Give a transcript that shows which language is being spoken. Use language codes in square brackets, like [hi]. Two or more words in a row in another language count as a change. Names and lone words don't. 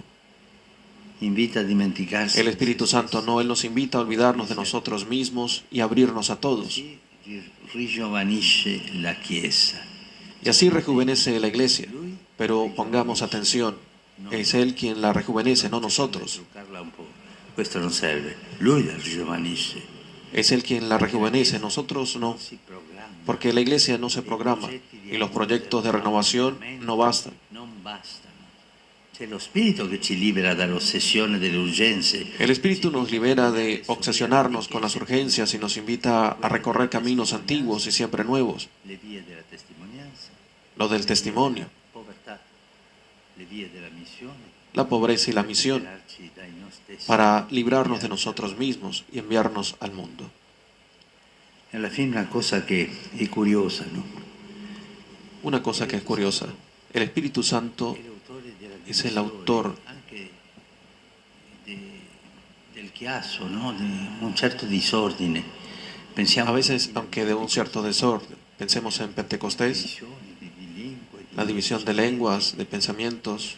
[it] Invita a dimenticarse. [es] El Espíritu Santo no, Él nos invita a olvidarnos de nosotros mismos y abrirnos a todos. [it] Ringiovanisce la Chiesa. [es] Y así rejuvenece la Iglesia. Pero pongamos atención, es Él quien la rejuvenece, no nosotros. [it] Questo non serve. Lui la ringiovanisce. [es] Es Él quien la rejuvenece, nosotros no. Porque la Iglesia no se programa y los proyectos de renovación no bastan. El Espíritu nos libera de obsesionarnos con las urgencias y nos invita a recorrer caminos antiguos y siempre nuevos. Lo del testimonio, la pobreza y la misión, para librarnos de nosotros mismos y enviarnos al mundo. [it] Alla fine [es] una cosa que es curiosa, ¿no? Una cosa que es curiosa. El Espíritu Santo es el autor del chiasso, ¿no? De un cierto disordine. A veces, aunque de un cierto desorden, pensemos en Pentecostés, la división de lenguas, de pensamientos.